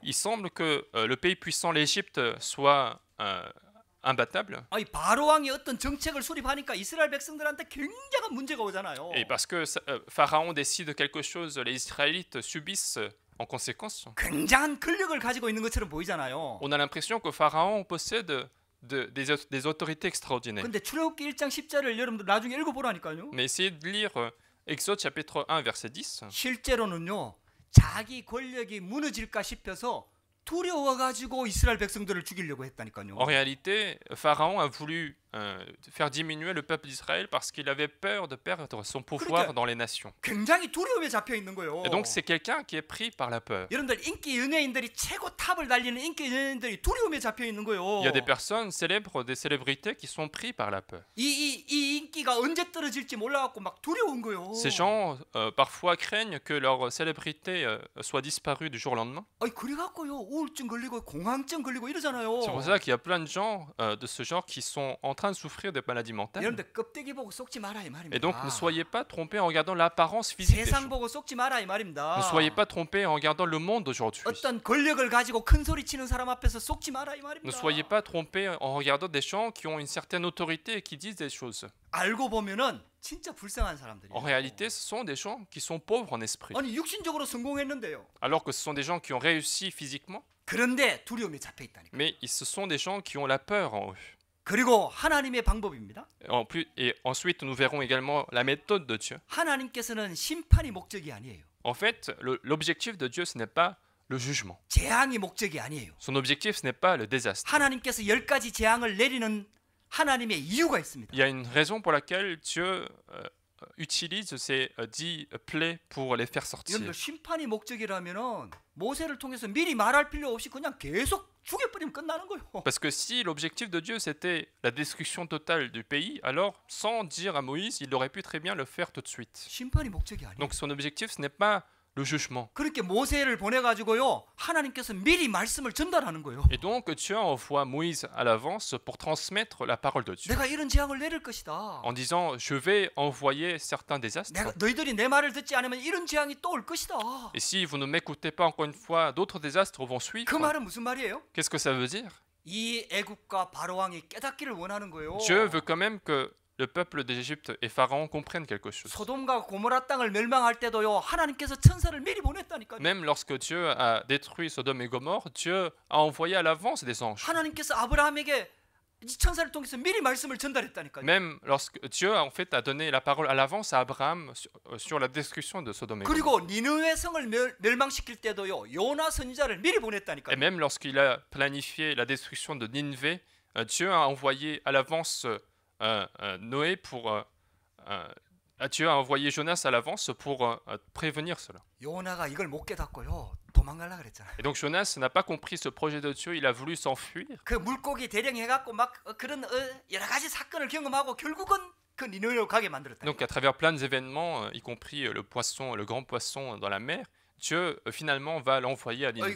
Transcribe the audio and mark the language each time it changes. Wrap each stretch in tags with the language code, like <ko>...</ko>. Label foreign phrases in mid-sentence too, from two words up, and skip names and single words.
<fr>Il semble que le pays puissant, l'Égypte, soit imbattable.</fr> <ko>이 바로 왕이 어떤 정책을 수립하니까 이스라엘 백성들한테 굉장한 문제가 오잖아요.</ko> <fr>Et parce que Pharaon décide quelque chose, les Israélites subissent en conséquence.</fr> <ko>굉장한 권력을 가지고 있는 것처럼 보이잖아요.</ko> <fr>On a l'impression que Pharaon possède des autorités extraordinaires.</fr> <ko>근데 출애굽기 1장 10절을 여러분들 나중에 읽어보라니까요.</ko> <fr>Mais essayez de lire Exode chapitre 1 verset 10.</fr> <ko>실제로는요. 자기 권력이 무너질까 싶어서 두려워가지고 이스라엘 백성들을 죽이려고 했다니까요.</ko> <fr>En réalité, Pharaon a voulu faire diminuer le peuple d'Israël parce qu'il avait peur de perdre son pouvoir dans les nations.</fr> <ko>굉장히 두려움에 잡혀 있는 거예요.</ko> <fr>Et donc c'est quelqu'un qui est pris par la peur.</fr> <ko>여러분들 인기 연예인들이 최고 탑을 달리는 인기 연예인들이 두려움에 잡혀 있는 거예요.</ko> <fr>Il y a des personnes célèbres, des célébrités qui sont pris par la peur.</fr> <ko>이 인기가 언제 떨어질지 몰라갖고 막 두려운 거예요.</ko> <fr>Ces gens parfois craignent que leur célébrité soit disparue du jour au lendemain.</fr> <ko>그래갖고요 우울증 걸리고 공황증 걸리고 이러잖아요.</ko> <fr>C'est pour ça qu'il y a plein de gens de ce genre qui sont en train de souffrir de maladies mentales.</fr> <ko>여러분들 껍데기 보고 속지 마라 이 말입니다.</ko> <fr>Et donc ne soyez pas trompés en regardant l'apparence physique des 세상 choses.</fr> <ko>보고 속지 마라 이 말입니다.</ko> <fr>Ne soyez pas trompés en regardant le monde d'aujourd'hui.</fr> <ko>어떤 권력을 가지고 큰 소리 치는 사람 앞에서 속지 마라 이 말입니다.</ko> <fr>Ne soyez pas trompés en regardant des gens qui ont une certaine autorité et qui disent des choses.</fr> <ko>알고 보면은 진짜 불쌍한 사람들이에요.</ko> <fr>En réalité, ce sont des gens qui sont pauvres en esprit.</fr> <ko>아니 육신적으로 성공했는데요.</ko> <fr>Alors que ce sont des gens qui ont réussi physiquement,</fr> <ko>그런데 두려움에 잡혀 있다니까.</ko> <fr>mais ce sont des gens qui ont la peur en eux.</fr> <ko>그리고 하나님의 방법입니다.</ko> <fr>Et ensuite, nous verrons également la méthode de Dieu.</fr> <ko>하나님께서는 심판이 목적이 아니에요.</ko> <fr>En fait, l'objectif de Dieu, ce n'est pas le jugement.</fr> <ko>재앙이 목적이 아니에요.</ko> <fr>Son objectif, ce n'est pas le désastre.</fr> <ko>하나님께서 10가지 재앙을 내리는 하나님의 이유가 있습니다.</ko> <fr>Il y a une raison pour laquelle Dieu utilise ces 10 plaies pour les faire sortir.</fr> <ko>여러분들 심판이 목적이라면은 모세를 통해서 미리 말할 필요 없이 그냥 계속 죽여버리면 끝나는 거예요.</ko> <fr>Parce que si l'objectif de Dieu c'était la destruction totale du pays, alors sans dire à Moïse, il aurait pu très bien le faire tout de suite.</fr> <ko>심판이 목적이 아니에요.</ko> <fr>Donc son objectif, ce n'est pas le jugement.</fr> <ko>그렇게 모세를 보내가지고요 하나님께서 미리 말씀을 전달하는 거예요.</ko> <fr>Et donc Dieu envoie Moïse à l'avance pour transmettre la parole de Dieu.</fr> <ko>내가 이런 재앙을 내릴 것이다.</ko> <fr>En disant, je vais envoyer certains désastres.</fr> <ko>너희들이 내 말을 듣지 않으면 이런 재앙이 또 올 것이다.</ko> <fr>Et si vous ne m'écoutez pas encore une fois, d'autres désastres vont suivre.</fr> <ko>그 말은 무슨 말이에요?</ko> <fr>Qu'est-ce que ça veut dire?</fr> <ko>이 애굽과 바로 왕이 깨닫기를 원하는 거예요.</ko> <fr>Dieu veut quand même que le peuple d'Égypte et Pharaon comprennent quelque chose.</fr> <ko>소돔과 고모라 땅을 멸망할 때도요 하나님께서 천사를 미리 보냈다니까요.</ko> <fr>Même lorsque Dieu a détruit Sodome et Gomorrhe, Dieu a envoyé à l'avance des anges.</fr> <ko>하나님께서 아브라함에게 이 천사를 통해서 미리 말씀을 전달했다니까요.</ko> <fr>Même lorsque Dieu en fait a donné la parole à l'avance à Abraham sur la destruction de Sodome et Gomorrhe.</fr> <ko>그리고 니느웨 성을 멸망시킬 때도요 요나 선지자를 미리 보냈다니까요.</ko> <fr>Et même lorsqu'il a planifié la destruction de Nineveh, Dieu a envoyé à l'avance Noé pour Dieu a envoyé Jonas à l'avance pour prévenir cela.</fr> <ko>요나가 이걸 못 깨닫고요 도망가려고 그랬잖아요.</ko> <fr>Et donc Jonas n'a pas compris ce projet de Dieu, il a voulu s'enfuir.</fr> <ko>그 물고기 대령해갖고 막 그런 여러 가지 사건을 경험하고 결국은 그 니느웨로 가게 만들었다.</ko> <fr>Donc à travers plein d'événements, y compris le poisson, le grand poisson dans la mer, Dieu finalement va l'envoyer à Nineveh.</fr>